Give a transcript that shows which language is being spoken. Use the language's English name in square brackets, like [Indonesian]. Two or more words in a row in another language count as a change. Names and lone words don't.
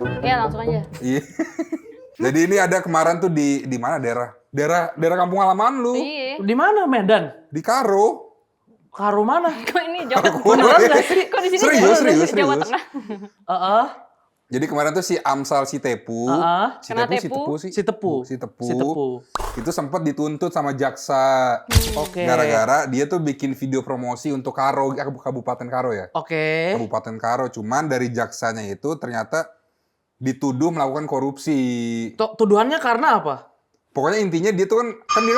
[Indonesian] Ya, langsung aja. Iya. Jadi ini ada kemarin tuh di mana daerah kampung halaman lu. Iya. Di mana, Medan? Di Karo. Karo mana? Kok ini Jawa Tengah? Beneran nggak sih? Kok di sini Serius. Jawa Tengah? Jadi kemarin tuh si Amsal Sitepu, Kena Tepu. Si Tepu. Si Tepu. Itu sempat dituntut sama jaksa. Oke. Gara-gara dia tuh bikin video promosi untuk Karo, Kabupaten Karo ya. Oke. Kabupaten Karo, cuman dari jaksanya itu ternyata dituduh melakukan korupsi. Tuduhannya karena apa? Pokoknya intinya dia tuh kan dia